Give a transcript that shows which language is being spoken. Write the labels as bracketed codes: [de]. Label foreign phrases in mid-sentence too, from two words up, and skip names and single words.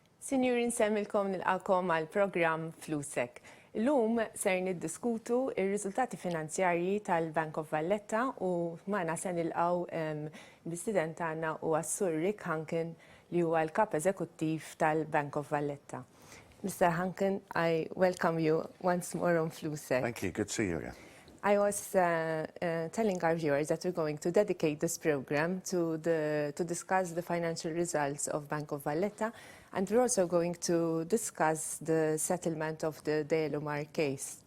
[mt] Sinjuri, nsemmilkom nilqakom għal programm Flusek. Illum ser niddiskutu ir-riżultati finanzjarji tal-Bank of Valletta u magħna se nilqgħu l-istudent tagħna huwa Sur Hunkin li huwa l-kap eżekuttiv tal-Bank of Valletta. [en] Mr. Hunkin, I welcome you once more on Flusek. Thank you. Good to see you again. I was telling our viewers that we're going to dedicate this program to discuss the financial results of Bank of Valletta, and we're also going to discuss the settlement of the Deiulemar case.